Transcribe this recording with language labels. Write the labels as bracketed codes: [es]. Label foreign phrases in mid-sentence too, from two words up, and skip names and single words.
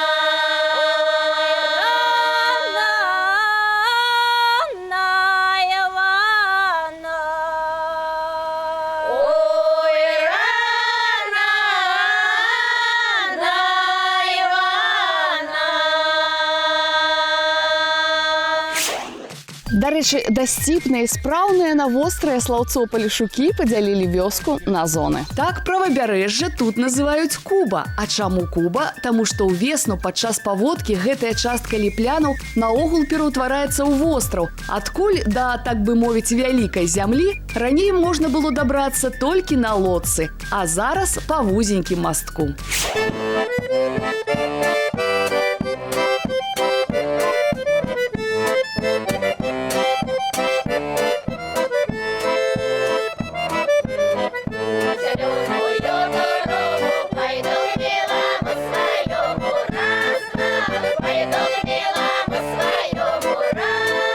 [ru] Рано на Ивана. Ой, рано на Ивана. [be] Дарэчы, дасціпныя і спраўныя на вострыя слаўцо палешукі падзялілі вёску на зоны. Так правабярэжжа тут называюць Куба. А чаму Куба? Таму што ўвесну падчас паводкі гэтая частка ліплянаў наогул пераўтвараецца ў востраў. Адкуль да, так бы мовіць, вялікай зямлі раней можна было дабрацца толькі на лодцы, а зараз па вузенькім мастку. [ru] Зеленую дорогу пойду к белому своему раз, пойду к белому своему раз.